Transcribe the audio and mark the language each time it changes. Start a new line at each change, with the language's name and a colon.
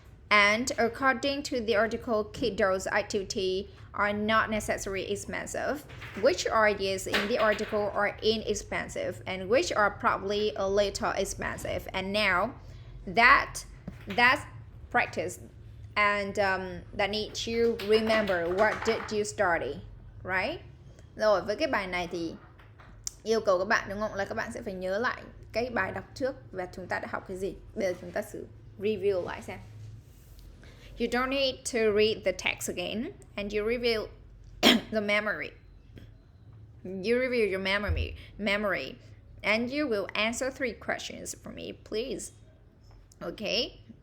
English: And according to the article, kiddos activity are not necessarily expensive. Which ideas in the article are inexpensive and which are probably a little expensive? And now that's practice and that need you remember what did you study, right?
Vietnamese: Rồi với cái bài này thì yêu cầu các bạn đúng không? Là các bạn sẽ phải nhớ lại cái bài đọc trước và chúng ta đã học cái gì. Bây giờ chúng ta sẽ review lại xem.
English: You don't need to read the text again and you review the memory. You review your memory and you will answer 3 questions for me, please. Okay?